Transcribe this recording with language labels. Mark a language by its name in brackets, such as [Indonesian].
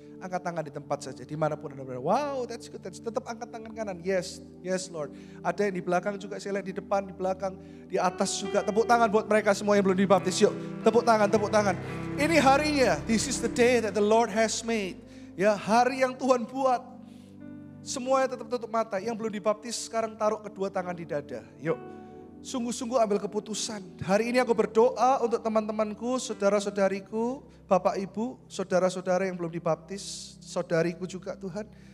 [Indonesian] Angkat tangan di tempat saja, dimanapun Anda berada. [English] Wow, that's good. [Indonesian] Tetap angkat tangan kanan. [English] Yes, yes Lord. [Indonesian] Ada yang di belakang juga, saya lihat di depan, di belakang, di atas juga. Tepuk tangan buat mereka semua yang belum dibaptis. Yuk, tepuk tangan, tepuk tangan. Ini harinya, [English] this is the day that the Lord has made. [Indonesian] Ya, hari yang Tuhan buat. Semuanya tetap tutup mata. Yang belum dibaptis sekarang taruh kedua tangan di dada. Yuk. Sungguh-sungguh ambil keputusan. Hari ini aku berdoa untuk teman-temanku, saudara-saudariku, bapak ibu, saudara-saudara yang belum dibaptis, saudariku juga Tuhan.